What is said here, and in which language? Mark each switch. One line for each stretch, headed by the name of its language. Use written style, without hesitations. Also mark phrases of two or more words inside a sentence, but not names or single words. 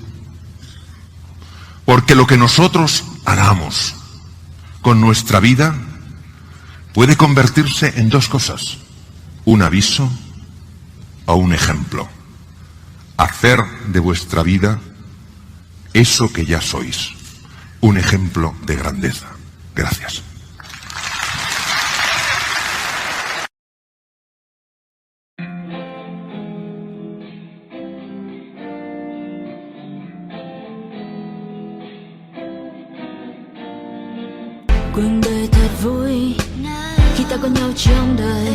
Spanish: Porque lo que nosotros hagamos con nuestra vida puede convertirse en dos cosas: un aviso o un ejemplo. Hacer de vuestra vida eso que ya sois, un ejemplo de grandeza. Gracias.
Vietnamese: Cuộc đời thật vui khi ta có nhau trong đời.